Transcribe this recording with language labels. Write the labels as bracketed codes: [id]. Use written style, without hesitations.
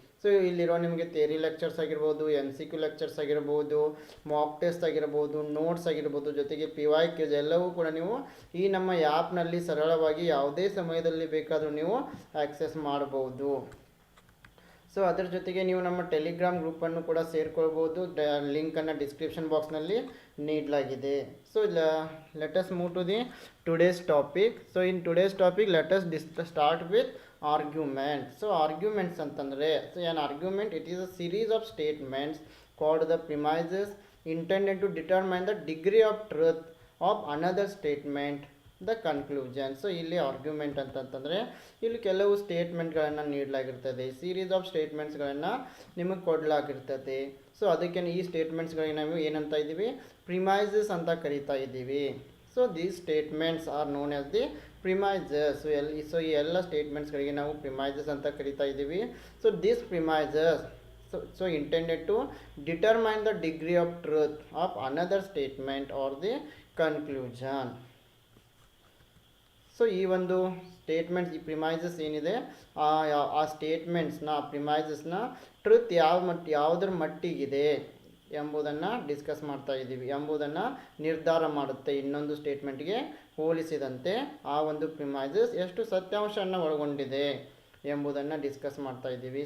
[kn] So ಇಲ್ಲಿರೋ ನಿಮಗೆ theory lectures ಆಗಿರ್ಬೋದು, MCQ ಲೆಕ್ಚರ್ಸ್ ಆಗಿರ್ಬೋದು, ಮಾಕ್ ಟೆಸ್ಟ್ ಆಗಿರ್ಬೋದು, ನೋಟ್ಸ್ ಆಗಿರ್ಬೋದು, ಜೊತೆಗೆ PYQs ಎಲ್ಲವೂ ಕೂಡ ನೀವು ಈ ನಮ್ಮ ಆ್ಯಪ್ನಲ್ಲಿ ಸರಳವಾಗಿ ಯಾವುದೇ ಸಮಯದಲ್ಲಿ ಬೇಕಾದರೂ ನೀವು ಆಕ್ಸೆಸ್ ಮಾಡ್ಬೋದು. ಸೊ ಅದರ ಜೊತೆಗೆ ನೀವು ನಮ್ಮ ಟೆಲಿಗ್ರಾಮ್ ಗ್ರೂಪನ್ನು ಕೂಡ ಸೇರ್ಕೊಳ್ಬೋದು. ಲಿಂಕನ್ನು ಡಿಸ್ಕ್ರಿಪ್ಷನ್ ಬಾಕ್ಸ್ನಲ್ಲಿ ನೀಡಲಾಗಿದೆ. [en] So let us move to the today's topic. So in today's topic let us start with argument. So arguments ಅಂತಂದರೆ an argument, it is a series of statements called the premises intended to determine the degree of truth of another statement, the conclusion. [kn] So ಇಲ್ಲಿ argument ಅಂತಂತಂದರೆ ಇಲ್ಲಿ ಕೆಲವು ಸ್ಟೇಟ್ಮೆಂಟ್ಗಳನ್ನು ನೀಡಲಾಗಿರ್ತದೆ. Series of ಸ್ಟೇಟ್ಮೆಂಟ್ಸ್ಗಳನ್ನು ನಿಮಗೆ ಕೊಡಲಾಗಿರ್ತದೆ. So ಅದಕ್ಕೆ ಈ ಸ್ಟೇಟ್ಮೆಂಟ್ಸ್ಗಳಿಗೆ ನಾವು ಏನಂತ ಇದ್ದೀವಿ, ಪ್ರಿಮೈಸಸ್ ಅಂತ ಕರಿತಾ ಇದ್ದೀವಿ. [en] So these statements are known as the premises. [kn] So ಈ ಎಲ್ಲ ಸ್ಟೇಟ್ಮೆಂಟ್ಸ್ಗಳಿಗೆ ನಾವು ಪ್ರಿಮೈಸಸ್ ಅಂತ ಕರಿತಾ ಇದ್ದೀವಿ. [en] So this premises so intended to determine the degree of truth of another statement or the conclusion. [kn] So ಈ ಒಂದು ಸ್ಟೇಟ್ಮೆಂಟ್ಸ್, ಈ ಪ್ರಿಮೈಸಸ್ ಏನಿದೆ ಆ ಸ್ಟೇಟ್ಮೆಂಟ್ಸ್ನ ಪ್ರಿಮೈಸಸ್ನ ಟ್ರುತ್ ಯಾವುದರ ಮಟ್ಟಿಗಿದೆ ಎಂಬುದನ್ನು ಡಿಸ್ಕಸ್ ಮಾಡ್ತಾ ಇದ್ದೀವಿ. ಎಂಬುದನ್ನು ನಿರ್ಧಾರ ಮಾಡುತ್ತೆ. ಇನ್ನೊಂದು ಸ್ಟೇಟ್ಮೆಂಟ್ಗೆ ಹೋಲಿಸಿದಂತೆ ಆ ಒಂದು ಪ್ರಿಮೈಸಸ್ ಎಷ್ಟು ಸತ್ಯಾಂಶವನ್ನು ಒಳಗೊಂಡಿದೆ ಎಂಬುದನ್ನು ಡಿಸ್ಕಸ್ ಮಾಡ್ತಾ ಇದ್ದೀವಿ.